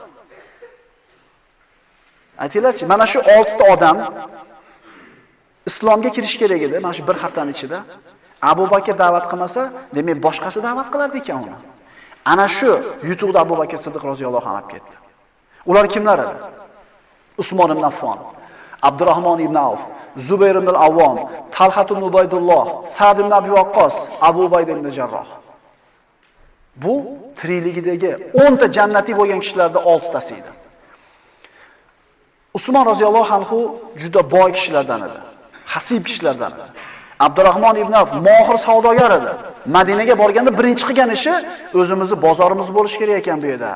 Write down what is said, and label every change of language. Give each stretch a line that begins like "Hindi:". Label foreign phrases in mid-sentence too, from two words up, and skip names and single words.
Uzbek: Aytinglarchi, mana shu 6 ta odam islomga kirish kerak edi, mana shu bir haftaning ichida. Abu Bakr da'vat qilmasa, demak boshqasi da'vat qilardi ekan uni. Ana shu yutuqda Abu Bakr Siddiq
Arabic: رضي الله عنه
Uzbek: olib ketdi. Ular kimlar edi? Usmon ibn Affon, Abdurrahmon ibn Avf, Zubayr ibn al-Awwam, Talhat ibn Ubaydulloh, Sa'd ibn Abi Waqqos, Abu Ubayda ibn Jarroh. Bu tirikligidagi 10 ta jannatiy bo'lgan kishilarning 6 tasi edi. Usmon
Arabic: رضي الله عنه
Uzbek: juda boy kishilardan edi. Hasib kishilardan edi. Abdurrahmon ibn Avf mohir savdogar edi. Madinaga borganda birinchi qilgan ishi o'zimizni bozorimiz bo'lish kerak ekan bu yerda.